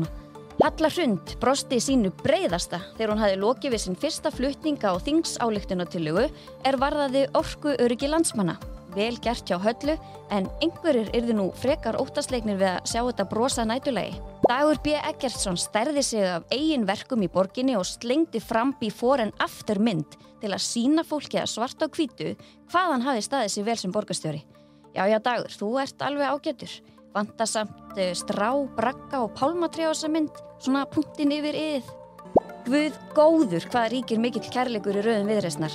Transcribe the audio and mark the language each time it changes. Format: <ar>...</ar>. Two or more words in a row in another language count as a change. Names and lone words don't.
<is>Halla Hrund brosti sínu breiðasta þegar hún hafði lokið við sinn fyrsta flutninga á þingsályktunartillögu varðaði orkuöryggi landsmanna. Vel gert hjá Höllu, en einhverjir yrðu nú frekar óttaslegnir við að sjá þetta brosa nætulegi. Dagur B. Eggertsson stærði sig af eigin verkum í borginni og slengdi fram</is> <en>before and after</en> <is>mynd til að sýna fólki að svart á hvítu hvað hann hafi staðið sig vel sem borgarstjóri. Já, Dagur, þú ert alveg ágætur. Vantar samt strá, bragga og pálmatré á þessa mynd, svona punktin yfir yðið. Guð góður hvað ríkir mikill kærleikur í röðum Viðreisnar.</is>